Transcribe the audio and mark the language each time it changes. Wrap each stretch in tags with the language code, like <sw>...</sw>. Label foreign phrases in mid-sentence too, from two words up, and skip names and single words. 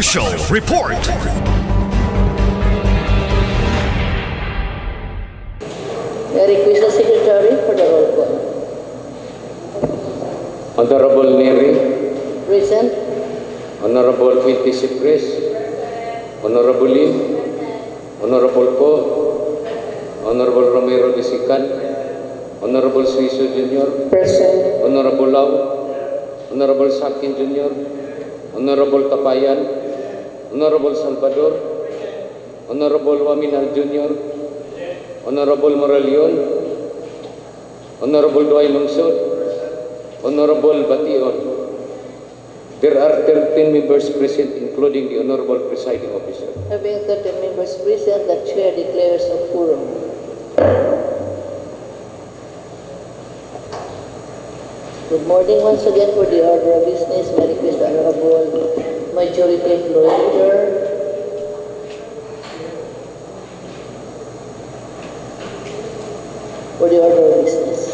<en>I request the Secretary for the roll call. Honorable Neri. Present. Honorable Quinty Cipres. Honorable Lim. Honorable Ko. Honorable Romero Disikan. Honorable Suiso Jr. Present. Honorable Lau. Honorable Sakin Jr., Honorable Kapayan, Honorable Salvador, Honorable Waminal Jr., Honorable Moralion, Honorable Duay Lungsod, Honorable Bation. There are 13 members present, including the Honorable Presiding Officer. Having 13 members present, the Chair declares a quorum. Good morning once again. For the order of business, may I request the Honorable Majority Floor Leader for the order of business.</en>